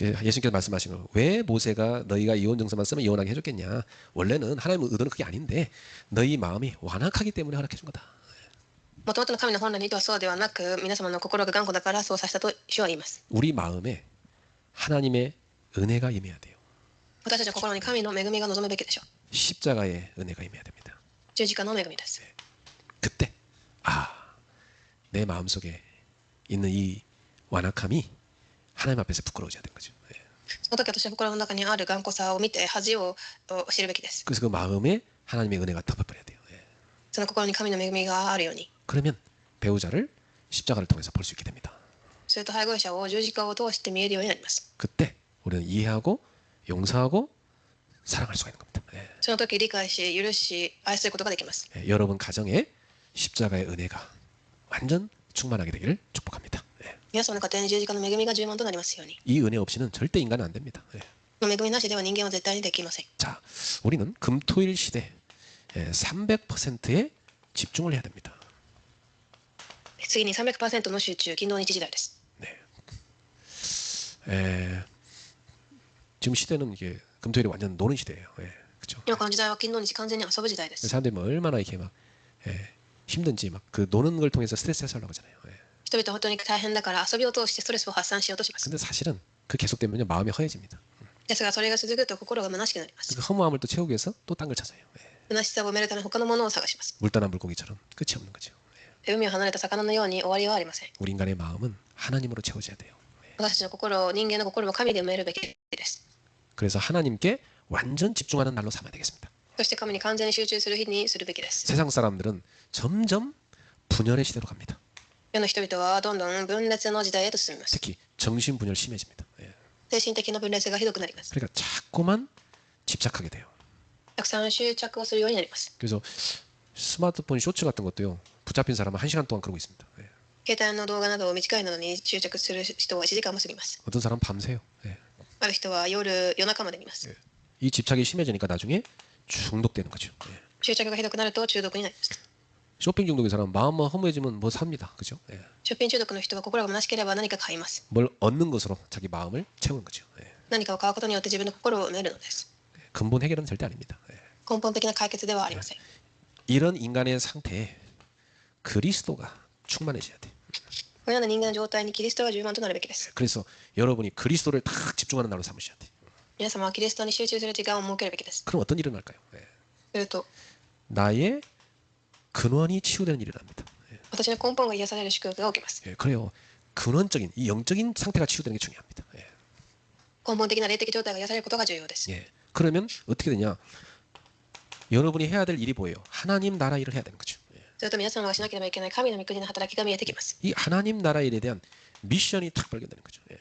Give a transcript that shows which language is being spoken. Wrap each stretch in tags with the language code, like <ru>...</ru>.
<ko>예수님께서 말씀하신 거, 왜 모세가 너희가 이혼 증서만 쓰면 이혼하게 해줬겠냐? 원래는 하나님의 의도는 그게 아닌데 너희 마음이 완악하기 때문에 허락해준 거다.</ko> <ja>もともとの神の本来の意図はそうではなく、皆様の心が頑固だからそうさせたと主は言います。</ja> <ko>우리 마음에 하나님의 은혜가 임해야 돼요.</ko> <ja>私たちの心に神の恵みが望むべきでしょう。</ja> <ko>십자가의 은혜가 임해야 됩니다.</ko> <ja>十字架の恵みです。</ja> <ko>그때 내 마음속에 있는 이 완악함이 하나님 앞에서 부끄러워져야 되는 거죠.</ko> <ja>その時私は心の中にある頑固さを見て恥を知るべきです。</ja> <ko>그래서 그 마음에 하나님의 은혜가 덮어버려야 돼요.</ko> <ja>その心に神の恵みがあるように。</ja> <ko>그러면 배우자를 십자가를 통해서 볼 수 있게 됩니다.</ko> <ja>すると配偶者を十字架を通して見えるようになります。</ja> <ko>그때 우리는 이해하고 용서하고 사랑할 수가 있는 겁니다.</ko> <ja>その時理解し、許し、愛することができます。</ja> <ko>여러분 가정에 십자가의 은혜가 완전 충만하게 되기를 축복합니다.</ko> <ja>皆様の家庭に十字架の恵みが充満となりますように。</ja> <ko>이 은혜 없이는 절대 인간은 안 됩니다.</ko> <ja>この恵みなしでは人間は絶対にできません。</ja> <ko>자, 우리는 금토일 시대 300%에 집중을 해야 됩니다.</ko> <ja>次に 300% の集中、金土日時代です。</ja> <ko>지금 시대는 이게 금토일이 완전 노는 시대예요. 그렇죠.</ko> <ja>今この時代は金土日完全に遊ぶ時代です。</ja> <ko>사람들이 뭐 얼마나 이렇게 막 힘든지 막 그 노는 걸 통해서 스트레스 해소하려고 하잖아요.</ko> <ja>人々は本当に大変だから遊びを通してストレスを発散しようとします。</ja> <ko>근데 사실은 그 계속되면요 마음이 허해집니다.</ko> <ja>ですがそれが続くと心が虚しくなります。</ja> <ko>그 허무함을 또 채우기 위해서 또 딴 걸 찾아요.</ko> <ja>虚しさを埋めるため他のものを探します。</ja> <ko>물 떠난 물고기처럼 끝이 없는 거죠.</ko> <ja>海を離れた魚のように終わりはありません。</ja> <ko>우리 인간의 마음은 하나님으로 채워져야 돼요.</ko> <ja>私たちの心、人間の心も神で埋めるべきです。</ja> <ko>그래서 하나님께 완전 집중하는 날로 삼아야 되겠습니다.</ko> <ja>そして神に完全に集中する日にするべきです。</ja> <ko>세상 사람들은 점점 분열의 시대로 갑니다.</ko> <ja>世の人々はどんどん分裂の時代へと進みます。</ja> <ko>특히 정신 분열 심해집니다.</ko> <ja>精神的な分裂がひどくなります。</ja> <ko>그러니까 자꾸만 집착하게 돼요.</ko> <ja>たくさん執着をするようになります。</ja> <ko>그래서 스마트폰 쇼츠 같은 것도요. 붙잡힌 사람은 1시간 동안 그러고 있습니다.</ko> <ja>携帯の動画など短いのに執着する人は1時間も過ぎます。</ja> <ko>어떤 사람은 밤새요.</ko> <ja>ある人は夜中まで見ます。</ja> <ko>이 집착이 심해지니까 나중에 중독되는 거죠.</ko> <ja>執着がひどくなると中毒になります。</ja> <ko>쇼핑 중독인 사람은 마음만 허무해지면 뭐 삽니다. 그죠?</ko> <ja>出品中毒の人は心が虚しければ何か買います。</ja> <ko>뭘 얻는 것으로 자기 마음을 채우는 거죠.</ko> <ja>何かを買うことによって自分の心を埋めるのです。</ja> <ko>근본 해결은 절대 아닙니다.</ko> <ja>根本的な解決ではありません。</ja> <ko>이런 인간의 상태에 그리스도가 충만해져야 돼.</ko> <ja>このような人間の状態にキリストが充満となるべきです。</ja> <ko>그래서 여러분이 그리스도를 딱 집중하는 날로 삼으셔야 돼.</ko> <ja>皆様はキリストに集中する時間を設けるべきです。</ja> <ko>그럼 어떤 일이 일어날까요?</ko> <ja>すると</ja> <ko>나의 근원이 치유되는 일이 납니다.</ko> <ja>私の根本が癒される祝福が起きます。</ja> <ko>그래요. 근원적인 이 영적인 상태가 치유되는 게 중요합니다.</ko> <ja>根本的な霊的状態が癒されることが重要です。</ja> <ko>그러면 어떻게 되냐? 여러분이 해야 될 일이 뭐예요? 하나님 나라 일을 해야 되는 거죠.</ko> <ja>すると皆様がしなければいけない神の御国の働きが見えてきます。</ja> <ko>이 하나님 나라 일에 대한 미션이 탁 발견되는 거죠.</ko>